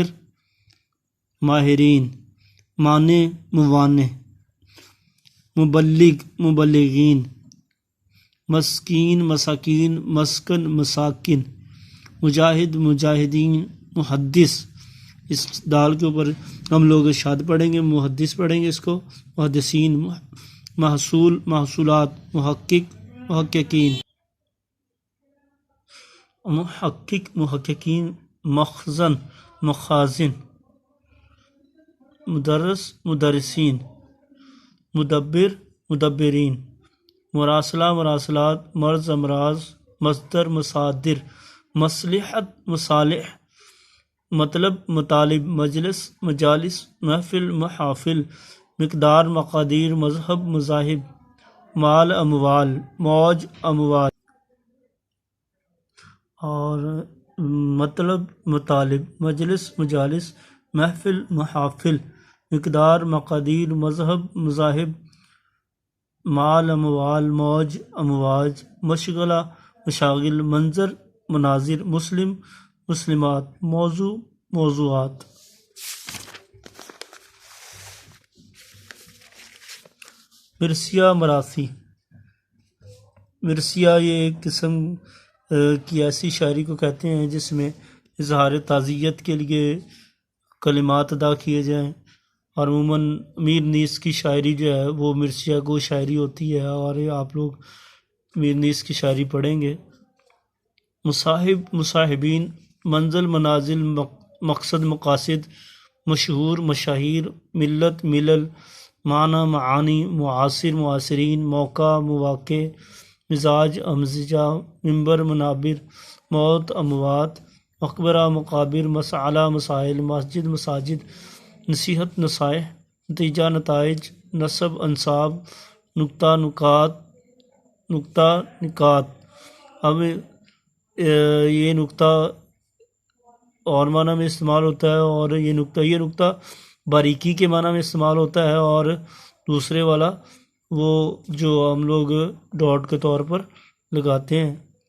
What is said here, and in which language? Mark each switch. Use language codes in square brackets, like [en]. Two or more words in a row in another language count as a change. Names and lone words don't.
[ur] ماہرین، مانع، موانع، مبلغ، مبلغین، مسکین، مساکین، مسکن، مساکن، مجاہد، مجاہدین، محدث، اس دال کے اوپر ہم لوگ شاد پڑھیں گے، محدث پڑھیں گے اس کو، محدثین، محصول، محصولات، محقق، محققین، محقق، محققین، مخزن، مخازن، مدرس، مدرسین، مدبر، مدبرین، مراسلہ، مراسلات، مرض، امراض، مصدر، مصادر، مصلحت، مصالح، مطلب، مطالب، مجلس، مجالس، محفل، محافل، مقدار مقادیر مذہب مذاہب، مال اموال موج اموال، اور مطلب مطالب مجلس مجالس محفل محافل، مقدار مقادیر مذہب مذاہب، مال اموال موج امواج، مشغلہ مشاغل، منظر مناظر، مسلم مسلمات، موضوع موضوعات۔ مرثیہ مراثی، مرثیہ یہ ایک قسم کی ایسی شاعری کو کہتے ہیں جس میں اظہار تعزیت کے لیے کلمات ادا کیے جائیں، اور عموماً میر نیس کی شاعری جو ہے وہ مرثیہ گو شاعری ہوتی ہے، اور آپ لوگ میر نیس کی شاعری پڑھیں گے۔ مصاحب مصاحبین، منزل منازل، مقصد مقاصد، مشہور مشاہیر، ملت ملل، معنی معانی، معاصر معاصرین، موقع مواقع، مزاج امزجہ، منبر منابر، موت اموات، مقبرہ مقابر، مسئلہ مسائل، مسجد مساجد، نصیحت نصائح، نتیجہ نتائج، نسب انساب، نکتہ نکات، نکتہ نکات۔ اب یہ نکتہ اور معنی میں استعمال ہوتا ہے، اور یہ نکتہ باریکی کے معنی میں استعمال ہوتا ہے، اور دوسرے والا وہ جو ہم لوگ ڈاٹ کے طور پر لگاتے ہیں۔